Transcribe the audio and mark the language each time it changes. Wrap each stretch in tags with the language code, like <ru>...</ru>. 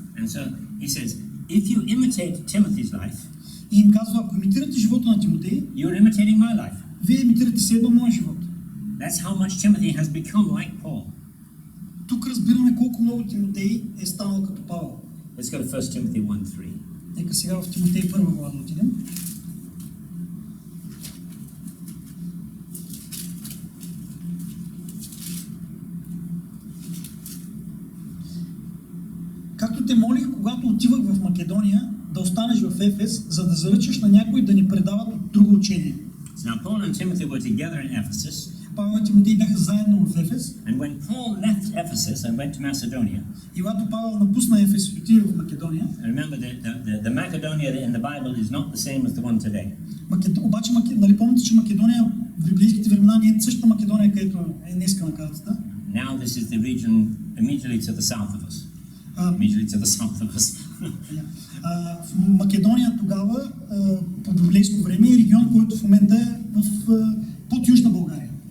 <en>And so he says, if you imitate Timothy's life,</en> <bg>И им казва, ако имитирате живота на Тимотей,</bg> <en>you're imitating my life.</en> <bg>вие имитирате следно моя живот.</bg> <en>That's how much Timothy has become like Paul.</en> <bg>Тук разбираме колко много Тимотей е станал като Павел.</bg> <en>Let's go to 1 Timothy 1:3.</en> <bg>Нека сега в Тимотей 1 глава да отидем. Както те молих, когато отивах в Македония, да останеш в Ефес, за да заръчаш на някой да ни предават от друго учение.</bg> <en>So now Paul and Timothy were together in Ephesus.</en> <bg>Павел и Тимотей бяха заедно в Ефес.</bg> <en>And when Paul left Ephesus and went to Macedonia,</en> <bg>И когато Павел напусна Ефес и отиде в Македония,</bg> <en>and remember the Macedonia in the Bible is not the same as the one today.</en> <bg>Обаче, нали помните, че Македония в библейските времена не е същата Македония, където е днеска на картата.</bg> <en>Now this is the region immediately to the south of us. Immediately to the south of us.</en> <bg>В Македония тогава, по библейско време, е регион, който в момента е под Южна България.</bg>